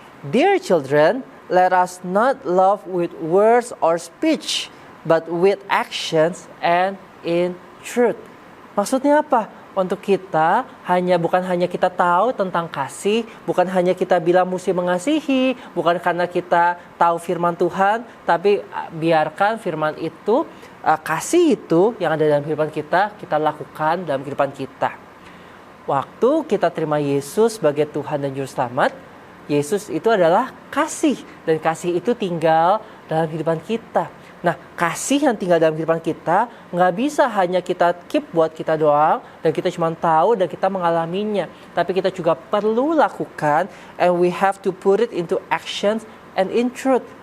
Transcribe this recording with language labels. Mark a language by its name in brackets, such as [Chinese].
[English] Dear children, let us not love with words or speech, but with actions and in truth. [Indonesian] Maksudnya apa? Untuk kita bukan hanya kita tahu tentang kasih, bukan hanya kita bilang mesti mengasihi, bukan karena kita tahu firman Tuhan, tapi biarkan firman itu, kasih itu yang ada dalam kehidupan kita lakukan dalam kehidupan kita. Waktu kita terima Yesus sebagai Tuhan dan Juru Selamat, Yesus itu adalah kasih, dan kasih itu tinggal dalam kehidupan kita. Nah, kasih yang tinggal dalam kehidupan kita nggak bisa hanya kita keep buat kita doang, dan kita cuma tahu dan kita mengalaminya. Tapi kita juga perlu lakukan, [English] and we have to put it into actions and in truth.